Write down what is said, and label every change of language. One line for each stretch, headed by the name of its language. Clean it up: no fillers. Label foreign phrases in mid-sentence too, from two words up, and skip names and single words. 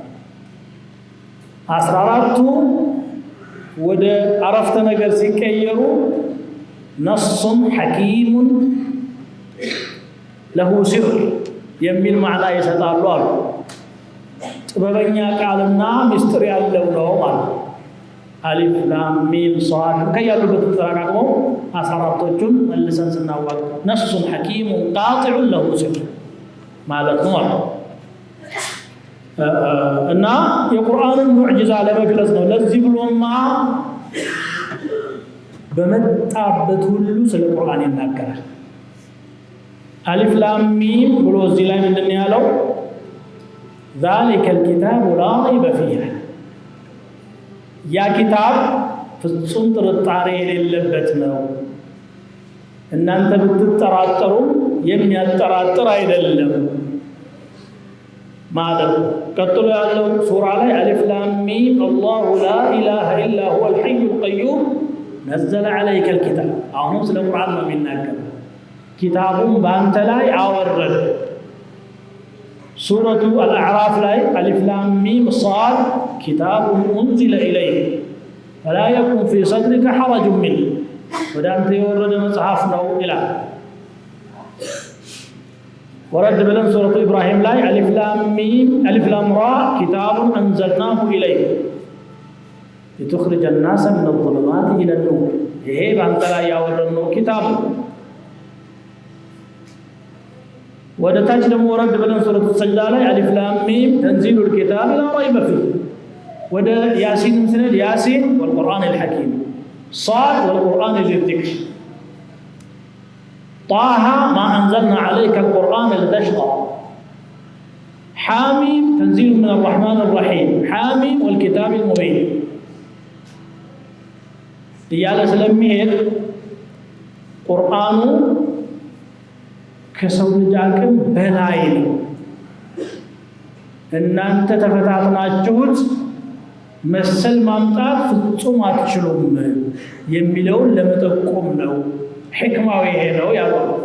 Amharic: 14ቱ ወደ አረፍተ ነገር ሲቀየሩ
Arabic: نص حكيم له سر
Amharic: የሚል ማዕና ይሰጣሉ አሉ። ጥበበኛ ቃልና ምስጢር ያለው ነው ማለት ነው።
Arabic: ألف لام ميم صاد
Amharic: ከያሉበት ተራቃቅመው 14ቱን መልሰን ስናዋቅ
Arabic: نص حكيم قاطع له سر
Amharic: ማለት ነው አሉ። እና የቁርአንን ሙዕጂዛ ለመግለጽ ነው። ለዚህ ብሎማ በመጣበት ሁሉ ስለ ቁርአን ይናገራል።
Arabic: ألف لام ميم
Amharic: ብሎ እዚህ ላይ ምንድን ነው ያለው?
Arabic: ذلك الكتاب لا ريب فيه
Amharic: ያ ኪታብ ፍጹም ጥርጣሬ የሌለበት ነው። እናንተ ብትጠራጠሩ የሚያጠራጥር አይደለም ማለት ነው። ቀጥሎ ያለው ሱራ ላይ
Arabic: ألف لام ميم الله لا إله إلا هو الحي القيوم نزل عليك الكتاب።
Amharic: አሁንም ስለ ቁርአን ነው የሚናገረው። ኪታቡን በአንተ ላይ አወረደ።
Arabic: سورة الأعراف
Amharic: ላይ
Arabic: ألف لام ميم صاد كتاب أنزل إليك فلا يكن في صدرك حرج منه
Amharic: ወደ አንተ የወረደ መጽሐፍ ነው ይላል። ወረድ ብለን ሱረቱ ኢብራሂም ላይ
Arabic: ألف لام ميم ألف لام را كتاب أنزلناه إليك لتخرج الناس من الظلمات إلى النور
Amharic: ይሄ ባንተ ላይ ያወረድነው ኪታብ ወደ ታች ደግሞ ወረድ ብለን ሱረቱ ሰጅዳ ላይ
Arabic: ألف لام ميم تنزيل الكتاب لا ريب فيه
Amharic: ወደ ያሲን ስንል
Arabic: يس والقرآن الحكيم صاد والقرآن ذي الذكر طه ما أنزلنا عليك القرآن لتشقى حاميم تنزيل من الرحمن الرحيم حاميم والكتاب المبين
Amharic: እያለ ስለሚሄድ ቁርአኑ ከሰው ልጅ አቅም በላይ ነው። እናንተ ተፈታትናችሁት መሰል ማምጣት ፍጹም አትችሉም የሚለውን ለመጠቆም ነው። ሕክማው ይሄ ነው ያለው።